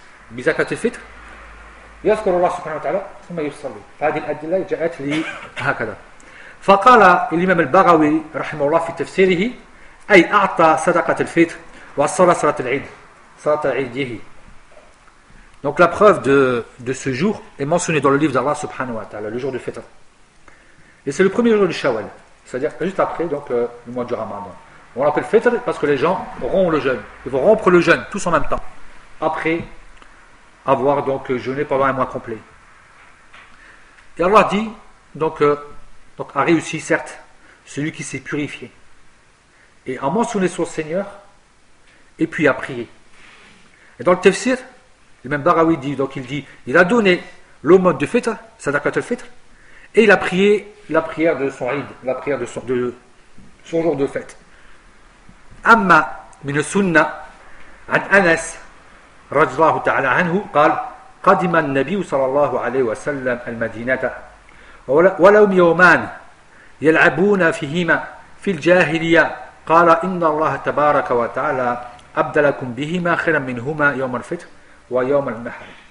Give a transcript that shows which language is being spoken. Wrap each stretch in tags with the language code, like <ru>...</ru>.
<ar>بزكاة الفطر يذكر الله سبحانه وتعالى ثم يصلي فهذه الأدلة جاءت لي هكذا فقال الإمام البغوي رحمه الله في تفسيره أي أعطى صدقة الفطر وصلى صلاة العيد صلاة عيده.</ar> <fr>Donc la preuve de ce jour est mentionnée dans le livre d'Allah subhanahu wa ta'ala, le jour du Fitr. Et c'est le premier jour du Shawwal, c'est-à-dire juste après donc, le mois du Ramadan. On l'appelle Fitr parce que les gens rompent le jeûne. Ils vont rompre le jeûne tous en même temps, après avoir donc jeûné pendant un mois complet. Et Allah dit, donc a réussi, certes, celui qui s'est purifié et a mentionné son Seigneur et puis a prié. Et dans le tafsir, le même Baraoui dit, donc il dit, il a donné l'aumône de Fitr, Sadaqat al-Fitr, et il a prié la prière de son Eid, la prière de son jour de fête.</fr> <ar>Amma min sunna an Anas radiallahu ta'ala anhu, قال قدم النبي صلى الله عليه وسلم المدينة ولهم يومان يلعبون فيهما في الجاهلية قال إن الله تبارك وتعالى أبدلكم بهما خيرا منهما يوم الفطر ويوم النحر.</ar>